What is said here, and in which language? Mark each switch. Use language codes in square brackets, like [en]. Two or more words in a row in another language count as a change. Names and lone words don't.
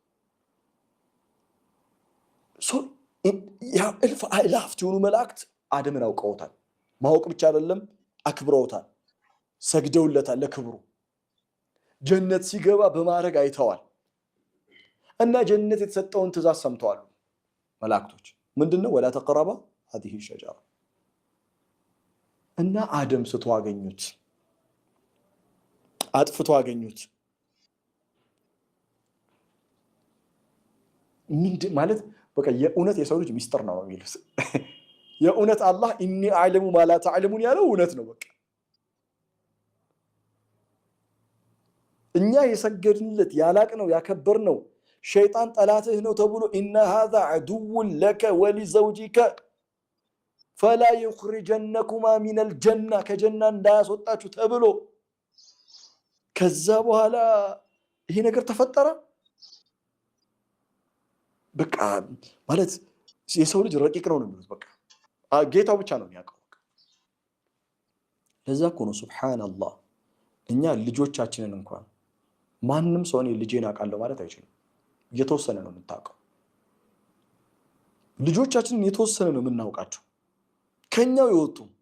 [am] ያ እልፍ አእላፍ የሆኑ መላእክት አደምን አውቀውታል ማወቅ ብቻ አይደለም አክብረውታል ሰግደውለታል ለክብሩ ጀነት ሲገባ በማረግ አይተዋል እና ጀነት የተሰጠውን ትእዛዝ ሰምተዋል መላእክቶች ምንድነው [ar] ولا تقربا هذه الشجرة [am] እና አደም ስትዋገኙት አጥፍቶ አገኙት ምንድ ማለት በቃ የኡነት የሰው ልጅ ሚስጥር ነው የሚሉት የኡነት አላህ [ar] إني أعلم ما لا تعلمون [am] ያለው እውነት ነው በቃ እኛ የሰገድንለት ያላቅነው ያከበርነው ሸይጣን ጠላትህ ነው ተብሎ [ar] إن هذا عدو لك ولزوجك فلا يخرجنكما من الجنة [am] ከጀና እንዳያስወጣችሁ ተብሎ ከዛ በኋላ ይሄ ነገር ተፈጠረ በቃ ማለት የሰው ልጅ ረቂቅ ነው የሚሉት በቃ ጌታው ብቻ ነው የሚያውቀው ለዛ እኮ ነው ሱብሃንአላህ እኛ ልጆቻችንን እንኳን ማንንም ሰው እኔ ልጄን አውቃለሁ ማለት አይችልም የተወሰነ ነው የምታውቀው ልጆቻችንን የተወሰነ ነው የምናውቃቸው ከኛው ይወጡ